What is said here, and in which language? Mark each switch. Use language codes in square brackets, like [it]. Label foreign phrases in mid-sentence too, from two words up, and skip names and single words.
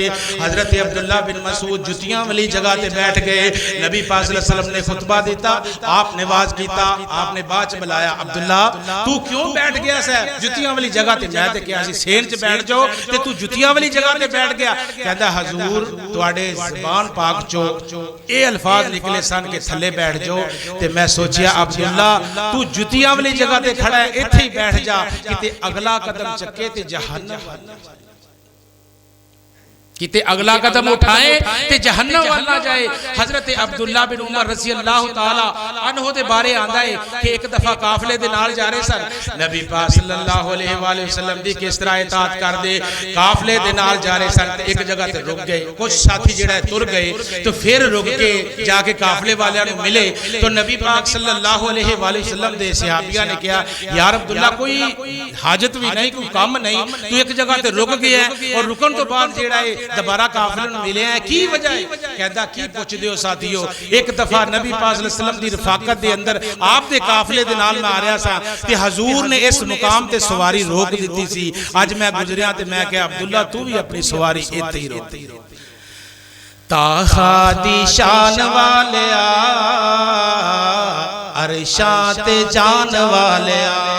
[pa] ਹਜ਼ਰਤ ਅਬਦੁੱਲਾ ਬਿਨ ਮਸੂਦ ਜੁੱਤੀਆਂ ਵਾਲੀ ਜਗ੍ਹਾ ਤੇ ਬੈਠ ਗਏ। ਨਬੀ ਪਾਕ [ar] صلى الله عليه وسلم [pa] ਨੇ ਖ਼ੁਤਬਾ ਦਿੱਤਾ ਆਪਣੇ ਵਾਜ਼ ਕੀਤਾ ਆਪਣੇ ਬਾਅਦ ਚ ਬੁਲਾਇਆ ਅਬਦੁੱਲਾ ਤੂੰ ਕਿਉਂ ਬੈਠ ਗਿਆ ਸੈਂ ਜੁੱਤੀਆਂ ਵਾਲੀ ਜਗ੍ਹਾ ਤੇ। ਮੈਂ ਤੇ ਕਿਹਾ ਸੀ ਸੇਨ ਚ ਬੈਠ ਜਾਓ ਤੇ ਤੂੰ ਜੁੱਤੀਆਂ ਵਾਲੀ ਜਗ੍ਹਾ ਤੇ ਬੈਠ ਗਿਆ। ਕਹਿੰਦਾ ਹਜ਼ੂਰ ਤੁਹਾਡੇ ਜ਼ਬਾਨ ਪਾਕ ਚੋਂ ਇਹ ਅਲਫ਼ਾਜ਼ ਨਿਕਲੇ ਸਨ ਕਿ ਥੱਲੇ ਬੈਠ ਜਾਓ ਤੇ ਮੈਂ ਸੋਚਿਆ ਅਬਦੁੱਲਾ ਤੂੰ ਜੁੱਤੀਆਂ ਵਾਲੀ ਜਗ੍ਹਾ ਤੇ ਖੜ੍ਹਾ ਹੈਂ ਇੱਥੇ ਹੀ ਬੈਠ ਜਾ ਕਿਤੇ ਅਗਲਾ ਕਦਮ ਚੱਕੇ ਤੇ ਜਹੰਨਮ ਕਿਤੇ ਅਗਲਾ ਕਦਮ ਉਠਾਏ ਤੇ ਜਹੰਨਮ ਵਾਲ ਨਾ ਜਾਏ। ਹਜ਼ਰਤ ਅਬਦੁੱਲਾ ਬਿਨ ਉਮਰ [ar] رضي الله تعالى عنه [pa] ਦੇ ਬਾਰੇ ਆਂਦਾ ਹੈ ਕਿ ਇੱਕ ਦਫ਼ਾ ਕਾਫ਼ਲੇ ਦੇ ਨਾਲ ਜਾ ਰਹੇ ਸਨ ਨਬੀ ਪਾਕ [ar] صلى الله عليه وسلم [pa] ਦੀ ਕਿਸ ਤਰ੍ਹਾਂ ਇਤਾਅਤ ਕਰ ਦੇ। ਕਾਫ਼ਲੇ ਦੇ ਨਾਲ ਜਾ ਰਹੇ ਸਨ ਇੱਕ ਜਗ੍ਹਾ ਤੇ ਰੁਕ ਗਏ ਕੁਝ ਸਾਥੀ ਜਿਹੜਾ ਤੁਰ ਗਏ ਤੋ ਫਿਰ ਰੁਕ ਕੇ ਜਾ ਕੇ ਕਾਫ਼ਲੇ ਵਾਲਿਆਂ ਨੂੰ ਮਿਲੇ ਤੋ ਨਬੀ ਪਾਕ [ar] صلى الله عليه وسلم [pa] ਦੇ ਸਹਾਬੀਆ ਨੇ ਕਿਹਾ ਯਾਰ ਅਬਦੁੱਲਾ ਕੋਈ ਹਾਜਤ ਭੀ ਨਹੀਂ ਕੋਈ ਕੰਮ ਨਹੀਂ ਤੂੰ ਇੱਕ ਜਗ੍ਹਾ ਤੇ ਰੁਕ ਗਿਆ ਔਰ ਰੁਕਣ ਤੋਂ ਬਾਅਦ ਜਿਹੜਾ ਹੈ ਦੋਬਾਰਾ ਕਾਫ਼ਲੇ ਨੂੰ ਮਿਲੇ ਹੈਂ ਕੀ ਵਜ੍ਹਾ ਹੈ। ਕਹਿੰਦਾ ਕੀ ਪੁੱਛਦੇ ਹੋ ਸਾਥੀਓ ਇੱਕ ਦਫ਼ਾ ਨਬੀ ਪਾਕ [ar] صلى الله عليه وسلم [pa] ਦੀ ਰਫ਼ਾਕਤ ਦੇ ਅੰਦਰ ਆਪ ਦੇ ਕਾਫ਼ਲੇ ਦੇ ਨਾਲ ਮੈਂ ਆ ਰਿਹਾ ਸਾਂ ਤੇ ਹਜ਼ੂਰ ਨੇ ਇਸ ਮੁਕਾਮ ਤੇ ਸਵਾਰੀ ਰੋਕ ਦਿੱਤੀ ਸੀ। ਅੱਜ ਮੈਂ ਗੁਜ਼ਰਿਆ ਤੇ ਮੈਂ ਕਿਹਾ ਅਬਦੁੱਲਾ ਤੂੰ ਭੀ ਆਪਣੀ ਸਵਾਰੀ ਇੱਥੇ ਹੀ ਰੋਕ ਤਾਹਾ ਦੀ ਸ਼ਾਨ ਵਾਲਿਆ ਅਰਸ਼ਾਂ ਤੇ ਜਾਣ ਵਾਲਿਆ।